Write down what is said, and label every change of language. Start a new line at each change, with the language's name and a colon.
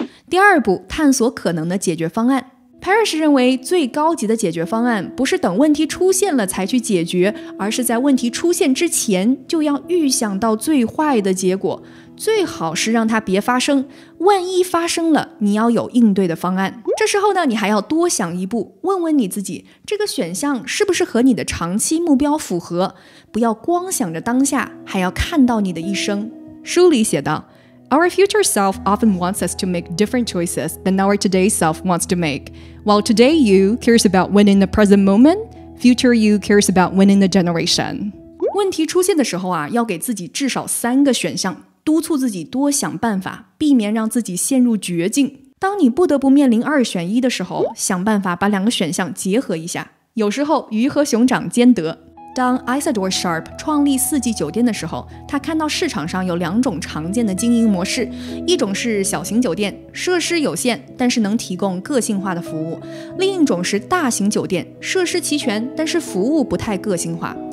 Chinese: 第二步，探索可能的解决方案。Parrish 认为最高级的解决方案不是等问题出现了才去解决，而是在问题出现之前就要预想到最坏的结果，最好是让它别发生。万一发生了，你要有应对的方案。这时候呢，你还要多想一步，问问你自己，这个选项是不是和你的长期目标符合？不要光想着当下，还要看到你的一生。书里写道，
English: Our future self often wants us to make different choices than our today self wants to make. While today you cares about winning the present moment, future you cares about winning the generation.
Chinese: 问题出现的时候要给自己至少3个选项，督促自己多想办法，避免让自己陷入绝境。当你不得不面临2选1的时候，想办法把2个选项结合一下。有时候鱼和熊掌兼得。当 Isadora Sharp 创立4季酒店的时候，他看到市场上有2种常见的经营模式，一种是小型酒店，设施有限，但是能提供个性化的服务；另一种是大型酒店，设施齐全，但是服务不太个性化。